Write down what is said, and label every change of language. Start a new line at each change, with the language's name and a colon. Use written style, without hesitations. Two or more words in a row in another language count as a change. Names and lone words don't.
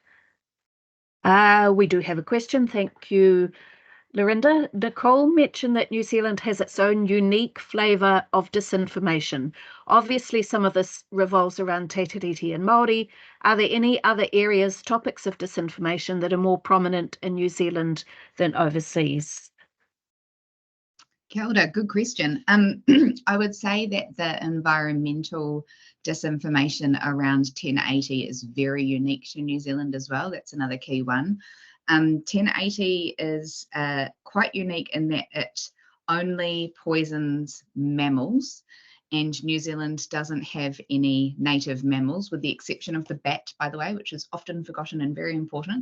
English: We do have a question. Thank you, Lorinda. Nicole mentioned that New Zealand has its own unique flavour of disinformation. Obviously, some of this revolves around Te Tiriti and Māori. Are there any other areas, topics of disinformation that are more prominent in New Zealand than overseas?
Māori: Kia ora,
English: good question. I would say that the environmental disinformation around 1080 is very unique to New Zealand as well. That's another key one. 1080 is quite unique in that it only poisons mammals and New Zealand doesn't have any native mammals, with the exception of the bat, by the way, which is often forgotten and very important.